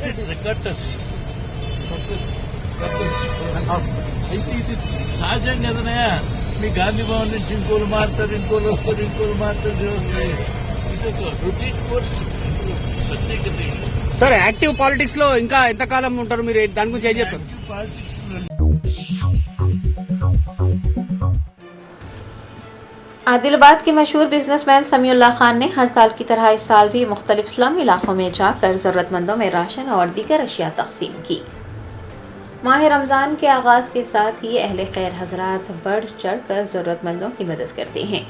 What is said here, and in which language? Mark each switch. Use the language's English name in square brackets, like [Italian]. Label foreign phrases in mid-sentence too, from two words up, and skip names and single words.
[Telugu] అయితే ఇది సహజం కదనయా. మీ గాంధీ భవన్ నుంచి ఇంకోలు మారుతారు, ఇంకోలు వస్తారు, ఇంకోలు మారుతారు, వస్తాయి. ఇది ఒక [English] routine course, [Telugu] ప్రత్యేకత. సార్ [English] active politics [Telugu] లో ఇంకా ఎంతకాలం ఉంటారు మీరు? దాని గురించి ఏం చెప్తారు? పాలిటిక్స్ [Urdu] عادل آباد کے مشہور بزنس مین سمیع اللہ خان نے ہر سال کی طرح اس سال بھی مختلف سلم علاقوں میں جا کر ضرورت مندوں میں راشن اور دیگر اشیاء تقسیم کی۔ ماہ رمضان کے آغاز کے ساتھ ہی اہل خیر حضرات بڑھ چڑھ کر ضرورت مندوں کی مدد کرتے ہیں۔